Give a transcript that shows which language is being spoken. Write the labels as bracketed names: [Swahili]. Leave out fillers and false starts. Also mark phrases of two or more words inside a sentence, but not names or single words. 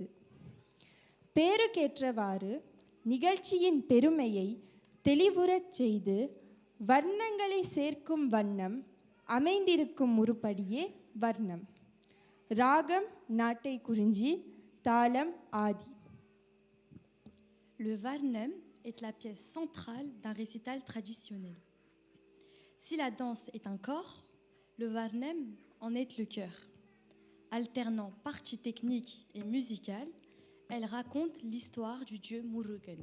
[Tamil] பேருக்கேற்றவாறு நிகழ்ச்சியின் பெருமையை தெளிவுறச் செய்து வர்ணங்களை சேர்க்கும் வண்ணம் அமைந்திருக்கும் உருப்படியே வர்ணம். ராகம் நாட்டை குறிஞ்சி, தாளம் ஆதி. [French] Le varnam est la pièce centrale d'un récital traditionnel. Si la danse est un corps, le varnam en est le cœur. Alternant parties techniques et musicales, elle raconte l'histoire du dieu Murugan.